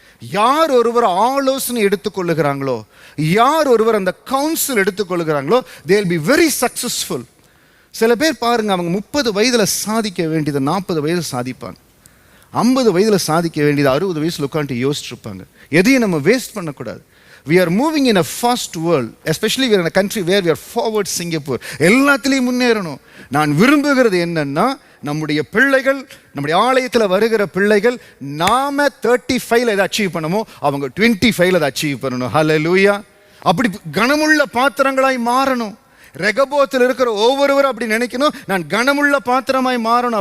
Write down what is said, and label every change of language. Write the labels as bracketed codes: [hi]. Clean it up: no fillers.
[ta] யார் ஒருவர் ஆலோசனை எடுத்துக்கொள்ளுகிறாங்களோ, யார் ஒருவர் அந்த council எடுத்துக்கொள்ளுகிறாங்களோ, [en] they will be very successful. [ta] சில பேர் பாருங்க, அவங்க 30 வயதில் சாதிக்க வேண்டியது 40 வயதில் சாதிப்பாங்க. 50 வயதில் சாதிக்க வேண்டியது 60 வயசில் உட்காந்து யோசிச்சுருப்பாங்க. எதையும் நம்ம வேஸ்ட் பண்ணக்கூடாது. [en] We are moving in a fast world, especially we are in a country where we are forward Singapore. [ta] எல்லாத்துலேயும் முன்னேறணும். நான் விரும்புகிறது என்னன்னா, நம்முடைய பிள்ளைகள், நம்முடைய ஆலயத்தில் வருகிற பிள்ளைகள், நாம 35 எதை அச்சீவ் பண்ணமோ அவங்க 25 அதை அச்சீவ் பண்ணணும். ஹல்லேலூயா. அப்படி கனமுள்ள பாத்திரங்களாய் மாறணும். ரெகபோத்தில் இருக்கிற ஒவ்வொருவரும் அப்படி நினைக்கணும், நான் கனமுள்ள பாத்திரமாய் மாறணும்.